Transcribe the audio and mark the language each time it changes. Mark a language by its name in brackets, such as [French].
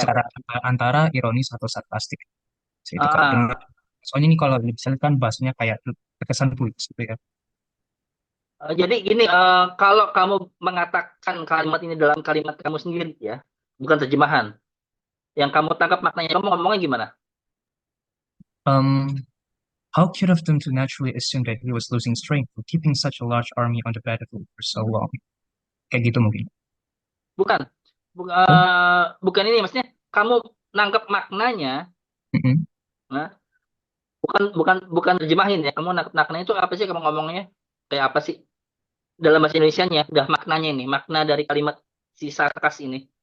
[Indonesian] secara antara ironis atau sarkastik. Itu Kak. Dengan, Ah, soalnya ini kalau misalnya kan bahasanya kayak terkesan puitis gitu ya. jadi gini, kalau kamu mengatakan kalimat ini dalam kalimat kamu sendiri ya, bukan terjemahan. Yang kamu tangkap maknanya, kamu ngomongnya gimana? [English] Um, how cute of them to naturally assume that he was losing strength for keeping such a large army on the battlefield for so long. [Indonesian] Kayak gitu mungkin. Bukan, Oh, bukan ini, maksudnya kamu nangkep maknanya, mm-mm. nah, bukan bukan bukan terjemahin ya. Kamu nangkep maknanya itu apa sih kamu ngomongnya? Kayak apa sih dalam bahasa Indonesianya? Udah maknanya ini, makna dari kalimat si sarkas ini.